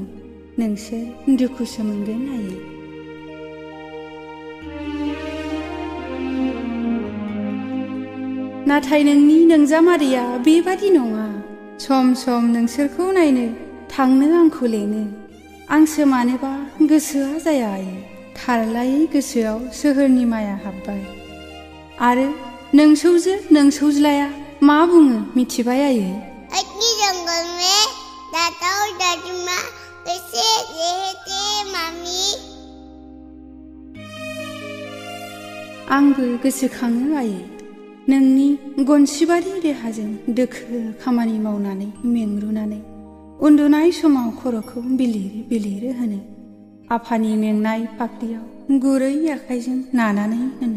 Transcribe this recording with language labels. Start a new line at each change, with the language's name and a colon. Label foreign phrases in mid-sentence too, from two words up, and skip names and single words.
Bodo: नोंसोर दुखुसो मोनगोन आयै। नाथाय नोंनि नोंजामादैया बेबादि नङा। सम नोंसोरखौ नायनो थांनो आंखौ लेङो। आंसो मानोबा गोसोआ जाया आयै। थारलायै गोसोआव सोहोरनि माया हाबबाय। आरो नोंसौज्लाया मा बुङो मिथिबाय आयै?
Hindi: अति जंगल में दादा और दादी माँ कैसे रहते मामी?
Bodo: आंबो गोसोखाङो आयै। नोंनि गनसिबारि देहाजों दोखो खामानि मावनानै मेंरुनानै उन्दुनाय समाव खर'खौ बिलिर होनो, आफानि मेंनाय फाफ्लियाव गुरै आखाइजों नानानै होनो।